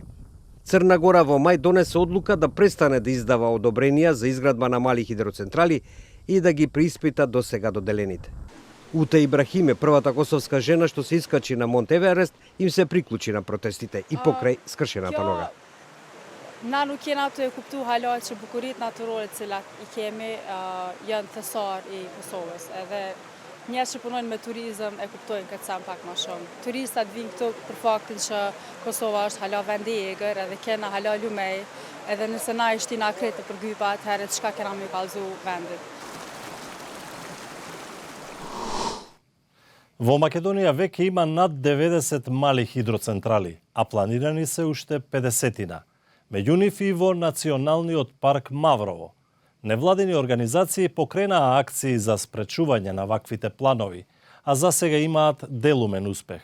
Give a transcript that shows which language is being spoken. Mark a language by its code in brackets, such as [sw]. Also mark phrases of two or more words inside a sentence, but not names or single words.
[mk] Црна Гора во мај донесе одлука да престане да издава одобренија за изградба на мали хидроцентрали и да ги преиспита до сега доделените. Ута Ибрахиме, првата косовска жена што се искачи на Монт Еверест, им се приклучи на протестите и покрај скршената нога. [sq] Na nuk jena të e kuptu hala që bukurit natyrore cilat I kemi janë thesar I Kosovës. Edhe njerëz që punojnë me turizëm e kuptojnë këtë sa pak më shumë. Turistat vinë këtu për faktin që Kosova është hala vendi I egër, edhe kena hala lumej, edhe nëse na I shtina kretë për gypa, atëherë çka kena më kallzu vendit. [mk] Во Македонија веќе има над 90 мали хидроцентрали, а планирани се уште 50-тина. Меѓу нив и во Националниот парк Маврово. Невладини организации покренаа акции за спречување на ваквите планови, а за сега имаат делумен успех.